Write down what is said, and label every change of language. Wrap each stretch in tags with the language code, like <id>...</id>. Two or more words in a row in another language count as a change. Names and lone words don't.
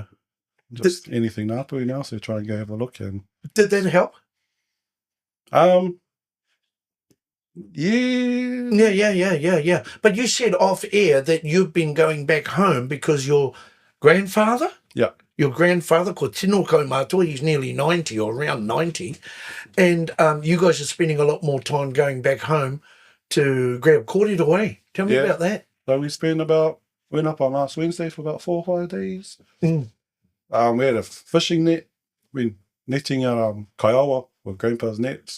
<en>Just anything Ngāpui now, so try and go have a look. And did that help? Yeah. But you said off air that you've been going back home because your grandfather? Yeah. Your grandfather,</en> <mi>ko tino kaumātua,</mi> <en>he's nearly 90 or around 90. And you guys are spending a lot more time going back home to grab kōrero, eh? Tell me about that. So went up on last Wednesday for about 4 or 5 days. Mm. We had a fishing net. We netting kaiawa with grandpa's nets.</en>